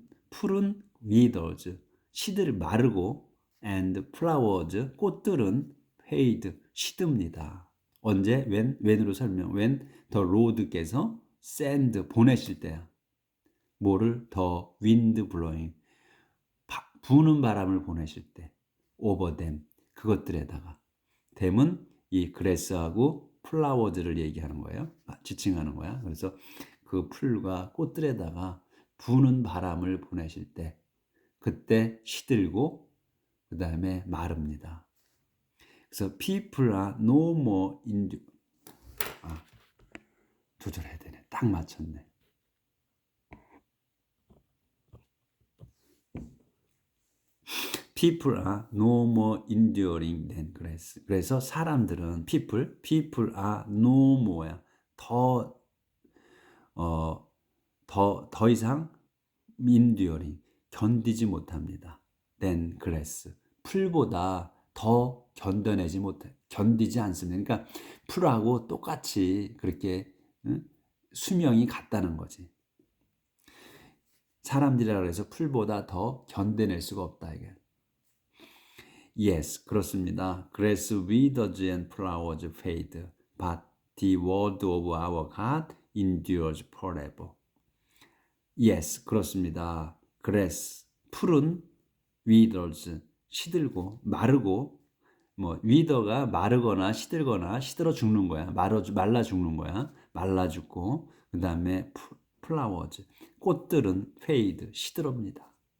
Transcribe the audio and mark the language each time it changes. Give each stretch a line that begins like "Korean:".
Korean: 풀은 withers, 시들이 마르고
English: and flowers,
Korean: 꽃들은 fade, 시듭니다. 언제? when으로 설명.
English: when the Lord께서 send,
Korean: 보내실 때야. 뭐를?
English: the wind blowing,
Korean: 부는 바람을 보내실 때.
English: over them,
Korean: 그것들에다가. them은 이 grass하고 flowers를 얘기하는 거예요. 지칭하는 거야. 그래서 그 풀과 꽃들에다가 부는 바람을 보내실 때, 그때 시들고 그 다음에 마릅니다. 그래서
English: people are no more
Korean: 조절해야 되네. 딱 맞췄네.
English: People are no more enduring than grass.
Korean: 그래서 사람들은
English: people are no more야.
Korean: 더 이상
English: enduring,
Korean: 견디지 못합니다.
English: than grass.
Korean: 풀보다 더 견디지 않습니다. 그러니까 풀하고 똑같이 그렇게 수명이 같다는 거지. 사람들이라 그래서 풀보다 더 견뎌낼 수가 없다 이게. Yes, 그렇습니다.
English: Grass withers and flowers fade, but the word of our God endures forever.
Korean: Yes, 그렇습니다. Grass, 풀은 withers, 시들고 마르고, 뭐 wither가 마르거나 시들거나 시들어 죽는 거야. 말라 죽는 거야. 말라 죽고, 그 다음에 flowers, 꽃들은 fade, 시들어옵니다.